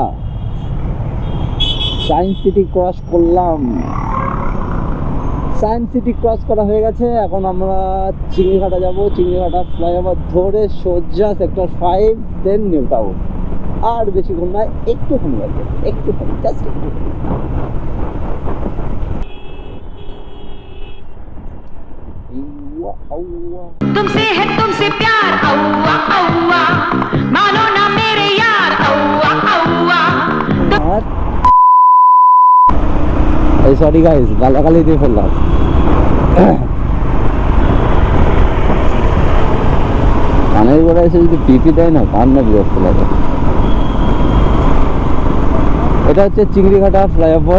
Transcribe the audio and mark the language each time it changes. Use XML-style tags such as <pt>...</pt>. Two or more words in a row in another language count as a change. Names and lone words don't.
<bn>সায়েন্স সিটি ক্রস করলাম। সায়েন্স সিটি ক্রস করা হয়ে গেছে। এখন আমরা চিংড়িঘাটা যাব। চিংড়িঘাটা ফ্লাইওভার ধরে সোজা সেক্টর 5, দেন নিউ টাউন। আর বেশিক্ষণ নয়, একটুখানি আছে, একটুখানি, জাস্ট একটুখানি।</bn> <hi>तुमसे है तुमसे प्यार औवा औवा मानो ना मेरे यार औवा औवा।</hi> <bn>এই</bn> <en>sorry guys,</en> <bn>গালাগালি দিয়ে ফেললাম। কানের গোড়া এসে যদি পিপি দেয় না, কান না বিরক্ত লাগে। এটা হচ্ছে চিংড়িঘাটা ফ্লাইওভার।</bn>